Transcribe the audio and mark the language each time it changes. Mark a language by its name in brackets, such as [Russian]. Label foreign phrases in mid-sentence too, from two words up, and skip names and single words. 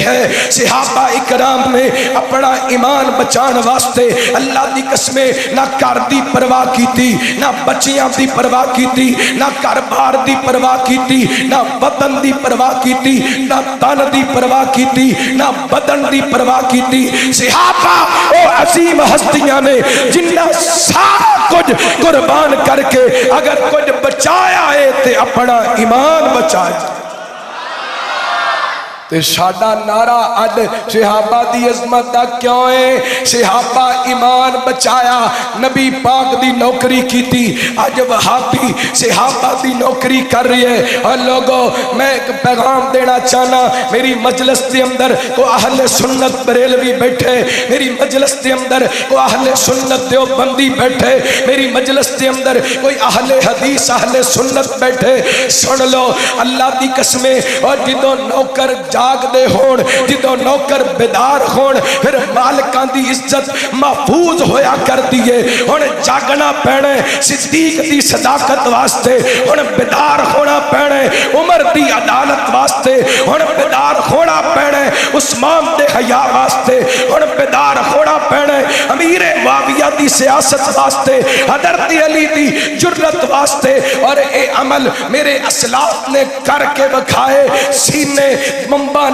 [Punjabi] ہے صحابہ اکرام نے اپنا ایمان بچان واسطے اللہ دی قسمیں نہ کار دی پرواہ کی تھی نہ بچیاں دی پرواہ کی تھی نہ کاربار دی پرواہ کی تھی نہ وطن دی پرواہ کی تھی نہ تن دی پرواہ کی تھی نہ بدن دی پرواہ کی تھی صحابہ او عظیم ہستیاں نے جنہ سارا کچھ قربان کر کے اگر کچھ بچایا ہے تے اپنا ایمان بچایا تے ساڈا نعرہ اج صحابہ دی عظمت دا کیوں ہے صحابہ ایمان بچایا نبی پاک دی نوکری کی تھی اج وہابی صحابہ دی نوکری کر رہی ہے [Urdu] اور لوگوں میں ایک پیغام دینا [Punjabi] چاہنا میری مجلس دے اندر کو اہل سنت بریلوی بیٹھے میری مجلس دے اندر کو اہل سنت دیوبندی بیٹھے میری مجلس دے اندر کوئی اہل حدیث اہل سنت بیٹھے سن لو اللہ دی قسمیں اور جدوں نوکر جاگ دے ہون جدوں نوکر بیدار ہون پھر مالکاں دی عزت محفوظ ہویا کر دیئے ہون جاگنا پینے صدیق دی صداقت واسطے ہون بیدار ہونا پینے عمر دی عدالت واسطے ہون بیدار ہونا پینے عثمان دے حیا واسطے ہن بیدار ہونا پینا ہے، امیر معاویہ دی سیاست واسطے، حضرت علی دی جرت واسطے، اور اے عمل میرے اسلاف نے کر کے بکھائے، سینے ممبا